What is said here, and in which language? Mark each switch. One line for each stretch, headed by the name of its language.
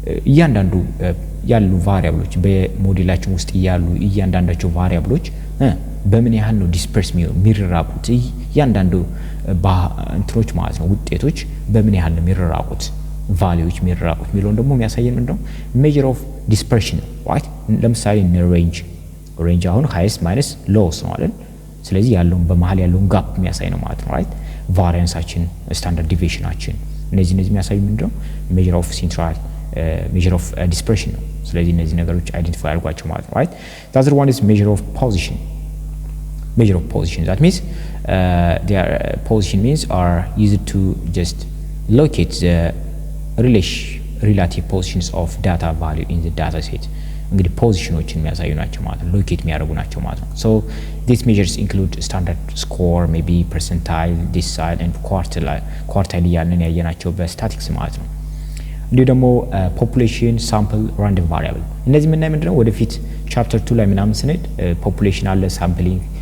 Amharic: እያንዳንዱ ያሉ ቫሪያብሎች በሞዴላችን ውስጥ ያሉ እያንዳንዳቸው ቫሪያብሎች በምን ያህል ነው ዲስፐርስ የሚራቁት እያንዳንዱ እንትኖች ማለት ነው ውጤቶች በምን ያህል ነው የሚራቁት ቫልዩዎች የሚራቁት የሚለውን ደግሞ የሚያሳየን ምንድነው?
English: measure of dispersion, right?
Amharic: ለምሳሌ ሬንጅ አሁን
English: highest minus lowest
Amharic: ነው አይደል? ስለዚህ ያለውን በመሃል ያለውን ጋፕ የሚያሳይ ነው ማለት ነው, right? ቫሪያንሳችን ስታንዳርድ ዲቪዬሽናችን እነዚህ የሚያሳዩ ምንድነው? measure of dispersion ነው። ስለዚህ እነዚህ ነገሮች አይደንቲፋይ አድርጓቸው ማለት ነው, right?
English: the other one is measure of position. that means their position means are used to just locate the relative positions of data value in the data set.
Amharic: እንግዲህ ፖዚሽኖችን የሚያሳዩ ናቸው ማለት ነው፣ ሎኬት የሚያደርጉ ናቸው ማለት ነው።
English: so these measures include standard score, maybe percentile, decile and quartile
Amharic: እያልን ያየናቸው በስታቲክስ ማለት ነው። እንዲሁ ደግሞ population, sample, random variable እነዚህ ምንድነው ወደፊት ቻፕተር 2 ላይ ምናምን ስንሄድ population አለ፣ sampling